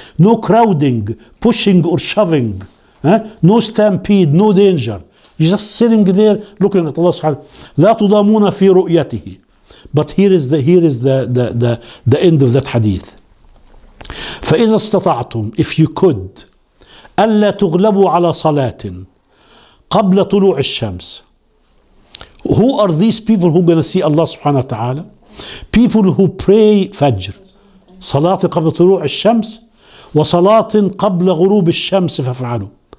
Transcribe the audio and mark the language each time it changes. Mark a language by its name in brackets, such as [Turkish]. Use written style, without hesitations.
[English] No crowding, pushing or shoving. No stampede, no danger. You're just sitting there looking at Allah subhanahu wa ta'ala. [Arabic] لا تضامون في رؤيته. [English] But here is the end of that hadith. [Arabic] فإذا استطعتم, [English] if you could, [Arabic] ألا تغلبوا على صلاة قبل طلوع الشمس. [English] Who are these people who are going to see Allah subhanahu wa ta'ala? People who pray Fajr. [Arabic] صلاة قبل طلوع الشمس وصلاة قبل غروب الشمس فافعلوا.